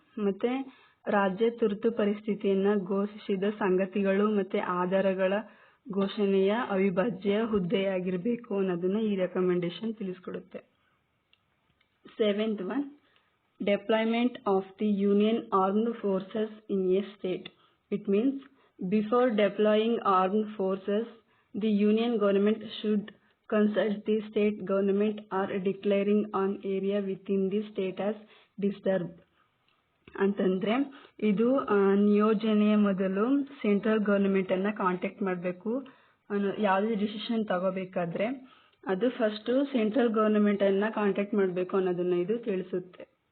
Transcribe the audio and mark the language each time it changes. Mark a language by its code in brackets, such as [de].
[kn] ಮತ್ತು ರಾಜ್ಯ ತುರ್ತು ಪರಿಸ್ಥಿತಿಯನ್ನು ಘೋಷಿಸಿದ ಸಂಗತಿಗಳು ಮತ್ತು ಆಧಾರಗಳ ಘೋಷಣೆಯ ಅವಿಭಾಜ್ಯ ಹುದ್ದೆಯಾಗಿರಬೇಕು ಅನ್ನೋದನ್ನು ಈ recommendation ತಿಳಿಸ್ಕೊಡುತ್ತೆ. [en] Seventh one, deployment of the union armed forces in a state. It means before deploying armed forces the union government should consult the state government or declaring on area within the state as disturbed. [kn] ಅಂತಂದರೆ ಇದು ನಿಯೋಜನೆಯ ಮೊದಲು central ಗವರ್ನಮೆಂಟನ್ನು contact ಮಾಡಬೇಕು. ಯಾವುದೇ decision ತಗೋಬೇಕಾದ್ರೆ ಅದು first central ಗವರ್ನಮೆಂಟನ್ನು contact ಮಾಡಬೇಕು ಅನ್ನೋದನ್ನು ಇದು ತಿಳಿಸುತ್ತೆ.